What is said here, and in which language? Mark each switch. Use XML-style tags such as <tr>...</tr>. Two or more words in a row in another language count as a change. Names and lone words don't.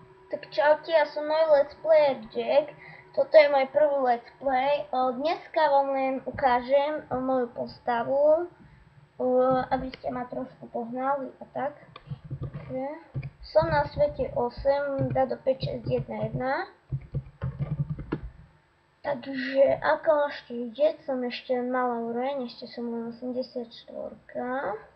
<sk>Tak čaute, ja som nový</sk> <en>let's player</en> <sk>Jack. Toto je môj prvý</sk> <en>let's play.</en> <sk>Dneska vám len ukážem moju postavu, aby ste ma trošku poznali a tak. Som na svete 8, dá do 5, 6, 1, 1. Takže ako môžete vidieť, som ešte malá úroveň, ešte som len 84.</sk>